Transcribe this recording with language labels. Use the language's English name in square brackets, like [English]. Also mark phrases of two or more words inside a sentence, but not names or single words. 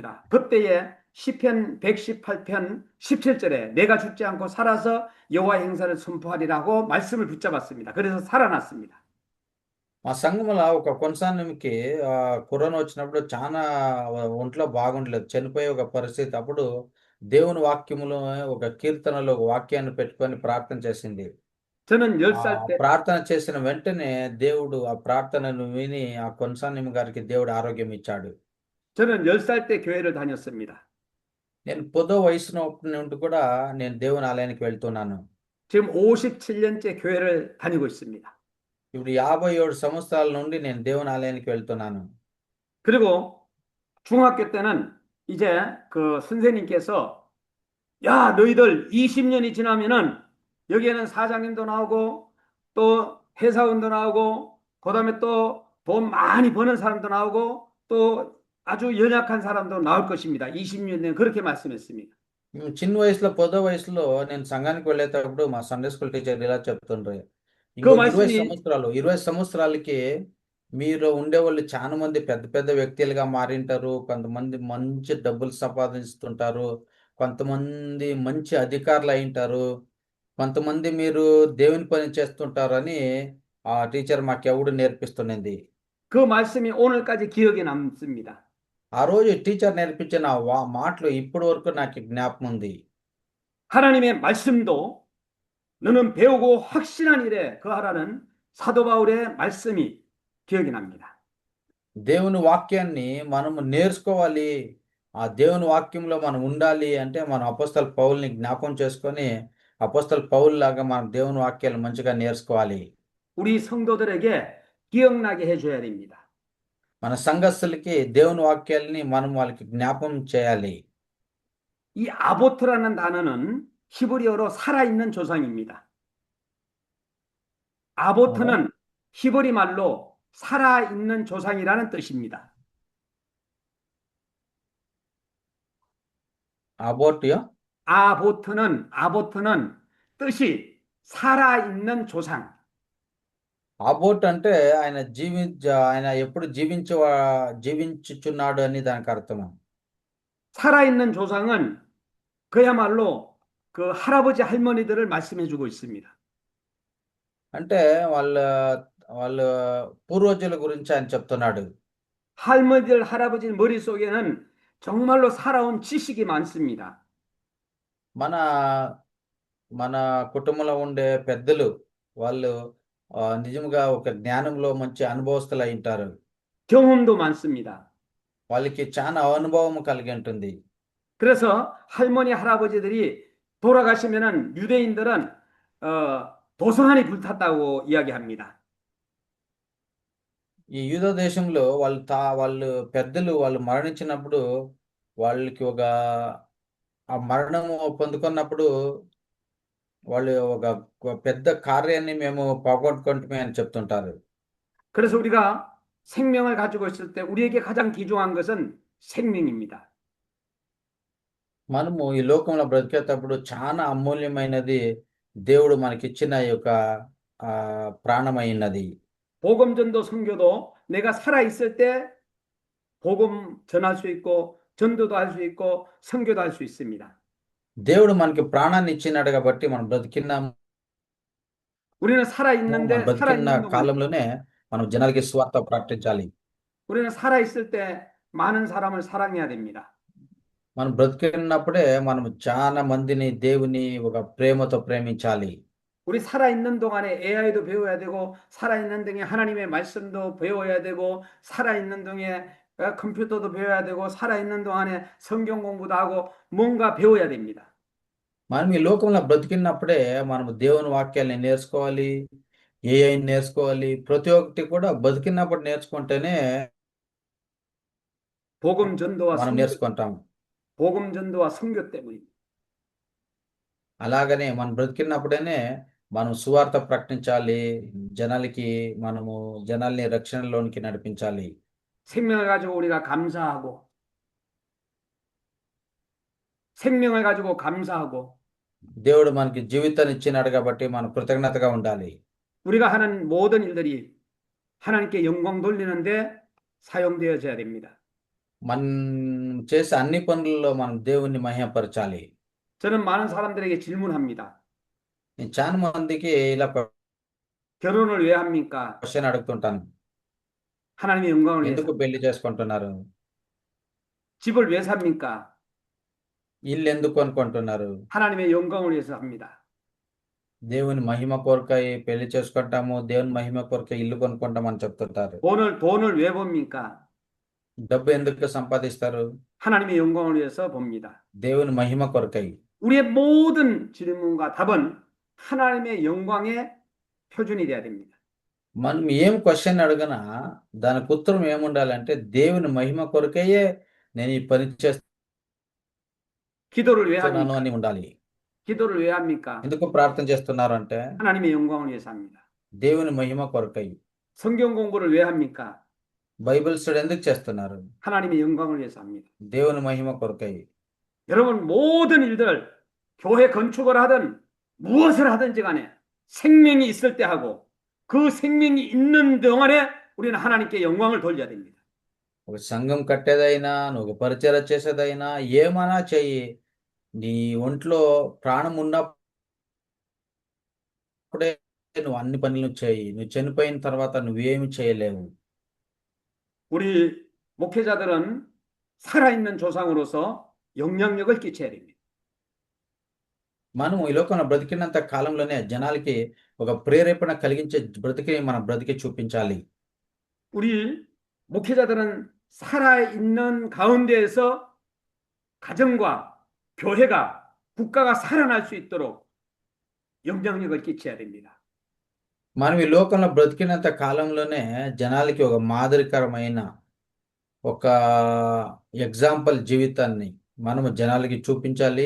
[Korean] 그때에 시편 118편 17절에 내가 죽지 않고 살아서 여호와의 행사를 선포하리라고 말씀을 붙잡았습니다. 그래서 살아났습니다. [Telugu] మా సంఘంలో ఒక కొనసానికి కరోనా వచ్చినప్పుడు చాలా ఒంట్లో బాగుండలేదు చనిపోయే ఒక పరిస్థితి. అప్పుడు దేవుని వాక్యములో ఒక కీర్తనలో ఒక వాక్యాన్ని పెట్టుకొని ప్రార్థన చేసింది. [Korean] 저는 10살 때 [Telugu] ప్రార్థన చేసిన వెంటనే దేవుడు ఆ ప్రార్థనను విని ఆ కొనసాని గారికి దేవుడు ఆరోగ్యం ఇచ్చాడు. [Korean] 저는 10살 때 교회를 다녔습니다. [Telugu] నేను పొదో వయసున నుండి కూడా నేను దేవుని ఆలయానికి వెళ్తున్నాను. [Korean] 지금 57년째 교회를 다니고 있습니다. [Telugu] ఇప్పుడు 57 సంవత్సరాల నుండి నేను దేవుని ఆలయానికి వెళ్తున్నాను. [Korean] 그리고 중학교 때는 이제 그 선생님께서 야 너희들 20년이 지나면은 여기에는 사장님도 나오고 또 회사원도 나오고 그다음에 또 돈 많이 버는 사람도 나오고 또 아주 연약한 사람도 나올 것입니다. 20년 전 그렇게 말씀했습니다. [Telugu] చిన్న వయసులో పొదో వయసులో నేను సంఘానికి వెళ్ళేటప్పుడు మా [English] Sunday school teacher [Telugu] ఇలా చెప్తుండ్రు. [Korean] 그 [Telugu] ఇంకో 20 [Korean] 말씀이 [Telugu] సంవత్సరాలు 20 సంవత్సరాలకి మీరు ఉండేవాళ్ళు చాలా మంది పెద్ద పెద్ద వ్యక్తులుగా మారింటారు. కొంతమంది మంచి డబ్బులు సంపాదిస్తుంటారు. కొంతమంది మంచి అధికారులు అయింటారు. కొంతమంది మీరు దేవుని పని చేస్తుంటారని ఆ టీచర్ మాకెవడు నేర్పిస్తున్నది. [Korean] 그 말씀이 오늘까지 기억에 남습니다. [Telugu] ఆ రోజు టీచర్ నేర్పించిన మాటలు ఇప్పటి వరకు నాకు జ్ఞాపకం ఉంది. [Korean] 하나님의 말씀도 너는 배우고 확신한 일에 거하라는 사도 바울의 말씀이 기억이 납니다. [Telugu] దేవుని వాక్యాన్ని మనము నేర్చుకోవాలి. ఆ దేవుని వాక్యంలో మనం ఉండాలి అంటే మనం అపోస్తల పౌలుని జ్ఞాపకం చేసుకొని అపోస్తల పౌలు లాగా మనం దేవుని వాక్యాలు మంచిగా నేర్చుకోవాలి. [Korean] 우리 성도들에게 기억나게 해줘야 됩니다. [Telugu] మన సంఘస్థులకి దేవుని వాక్యాలని మనం వాళ్ళకి జ్ఞాపకం చేయాలి. [Korean] 이 아보트라는 단어는 히브리어로 살아있는 조상입니다. 아보트는 히브리 말로 살아있는 조상이라는 뜻입니다. [Telugu] అబోట్యో [Korean] 아보트는 뜻이 살아있는 조상. [Telugu] అబోట్ అంటే ఆయన ఎప్పుడు జీవించుచున్నాడు అని దానికి అర్థం. [Korean] 살아있는 조상은 그야말로 그 할아버지 할머니들을 말씀해주고 있습니다. [Telugu] అంటే వాళ్ళ వాళ్ళ పూర్వజుల గురించి ఆయన చెప్తున్నాడు. [Korean] 할머니들, 할아버지 머릿속에는 정말로 살아온 지식이 많습니다. [Telugu] మన మన కుటుంబంలో ఉండే పెద్దలు వాళ్ళు నిజంగా ఒక జ్ఞానంలో మంచి అనుభవస్తులై ఉంటారు. [Korean] 경험도 많습니다. [Telugu] వాళ్ళకి చాలా అనుభవం కలిగి ఉంటుంది. [Korean] 그래서 할머니, 할아버지들이 돌아가시면은 유대인들은 도성안이 불탔다고 이야기합니다. [Telugu] ఈ యూదా దేశంలో వాళ్ళు పెద్దలు వాళ్ళు మరణించినప్పుడు వాళ్ళకి ఆ మరణము పొందుకున్నప్పుడు వాళ్ళు ఒక పెద్ద కార్యాన్ని మేము పోగొట్టుకుంటమే అని చెప్తుంటారు. [Korean] 그래서 우리가 생명을 가지고 있을 때 우리에게 가장 귀중한 것은 생명입니다. [Telugu] మనము ఈ లోకంలో బ్రతికేటప్పుడు చాలా అమూల్యమైనది దేవుడు మనకిచ్చిన ఈ యొక్క ప్రాణమైనది. [Korean] 복음전도 선교도 내가 살아 있을 때 복음 전할 수 있고 전도도 할 수 있고 선교도 할 수 있습니다. [Telugu] దేవుడు మనకి ప్రాణాన్ని ఇచ్చినాడు కాబట్టి మనం [Korean] 우리는 살아 있는데 살아 [Telugu] బ్రతికిన [Korean] 있는 동안 [Telugu] కాలంలోనే మనం జనాలకి స్వార్థ ప్రకటించాలి. [Korean] 우리는 살아 있을 때 많은 사람을 사랑해야 됩니다. [Telugu] మనం బ్రతికినప్పుడే మనం చాలా మందిని దేవుని ఒక ప్రేమతో ప్రేమించాలి. [Korean] 우리 살아있는 동안에 AI도 배워야 되고 살아있는 동안에 하나님의 말씀도 배워야 되고 살아있는 동안에 컴퓨터도 배워야 되고 살아있는 동안에 성경 공부도 하고 뭔가 배워야 됩니다. [Telugu] మనం ఈ లోకంలో బ్రతికినప్పుడే మనం దేవుని వాక్యాన్ని నేర్చుకోవాలి, ఏఐని నేర్చుకోవాలి. ప్రతి ఒక్కటి కూడా బతికినప్పుడు నేర్చుకుంటేనే [Korean] 복음 전도와 [Telugu] మనం [Korean] 선교, [Telugu] నేర్చుకుంటాం. [Korean] 복음 전도와 선교 때문입니다. [Telugu] అలాగనే మనం బ్రతికినప్పుడేనే మనం సువార్త ప్రకటించాలి. జనాల్ని రక్షణలోనికి నడిపించాలి. [Korean] 생명을 가지고 우리가 감사하고 생명을 가지고 감사하고 [Telugu] దేవుడు మనకి జీవితాన్ని ఇచ్చినాడు కాబట్టి మనం కృతజ్ఞతగా ఉండాలి. [Korean] 우리가 하는 모든 일들이 하나님께 영광 돌리는데 사용되어져야 됩니다. [Telugu] మనం చేసే అన్ని పనుల్లో మనం దేవుణ్ణి మహిమపరచాలి. [Korean] 저는 많은 사람들에게 질문합니다. [Telugu] నేను చాలా మందికి ఇలా [Korean] 결혼을 왜 합니까? [Telugu] క్వశ్చన్ అడుగుతుంటాను. [Korean] 하나님의 영광을 위해서. [Telugu] ఎందుకు పెళ్లి చేసుకుంటున్నారు? [Korean] 집을 왜 삽니까? [Telugu] ఇల్లు ఎందుకు అనుకుంటున్నారు? [Korean] 하나님의 영광을 위해서 합니다. [Telugu] దేవుని మహిమ కొరకై పెళ్లి చేసుకుంటాము, దేవుని మహిమ కొరకై ఇల్లు కొనుక్కుంటామని చెప్తుంటారు. [Korean] 돈을 왜 봅니까? [Telugu] డబ్బు ఎందుకు సంపాదిస్తారు? [Korean] 하나님의 영광을 위해서 봅니다. [Telugu] దేవుని మహిమ కొరకై. [Korean] 우리의 모든 질문과 답은 하나님의 영광의 표준이 돼야 됩니다. [Telugu] మనం ఏం క్వశ్చన్ అడగనా దానికి ఉత్తరం ఏముండాలంటే దేవుని మహిమ కొరకయ్యే నేను ఈ పని [Korean] 기도를 왜 [Telugu] చేస్తున్నాను [Korean] 합니까? [Telugu] అని ఉండాలి. [Korean] 기도를 왜 합니까? [Telugu] ఎందుకు ప్రార్థన చేస్తున్నారు అంటే [Korean] 하나님의 영광을 위해서 합니다. [Telugu] దేవుని మహిమ కొరకై. [Korean] 성경 공부를 왜 합니까? [English] Bible study [Telugu] ఎందుకు చేస్తున్నారు? [Korean] 하나님의 영광을 위해서 합니다. [Telugu] దేవుని మహిమ కొరకై. [Korean] 여러분 모든 일들 교회 건축을 하든 무엇을 하든지 간에 생명이 있을 때 하고 그 생명이 있는 동안에 우리는 하나님께 영광을 돌려야 됩니다. [Telugu] ఒక సంఘం కట్టేదైనా నువ్వు పరిచర్య చేసేదైనా ఏమైనా చెయ్యి, నీ ఒంట్లో ప్రాణం ఉన్నప్పుడే నువ్వు అన్ని పనులు చేయి. నువ్వు చనిపోయిన తర్వాత నువ్వేమి చేయలేవు. [Korean] 우리 목회자들은 살아있는 조상으로서 영향력을 끼쳐야 됩니다. [Telugu] మనం ఈ లోకంలో బ్రతికినంత కాలంలోనే జనాలకి ఒక ప్రేరేపణ కలిగించే బ్రతికి మనం బ్రతికి చూపించాలి. [Korean] 우리 목회자들은 살아있는 가운데에서 가정과 교회가 국가가 살아날 수 있도록 영향력을 끼쳐야 됩니다. [Telugu] మనం ఈ లోకంలో బ్రతికినంత కాలంలోనే జనాలకి ఒక మాదిరికరమైన ఒక ఎగ్జాంపుల్ జీవితాన్ని మనము జనాలకి చూపించాలి.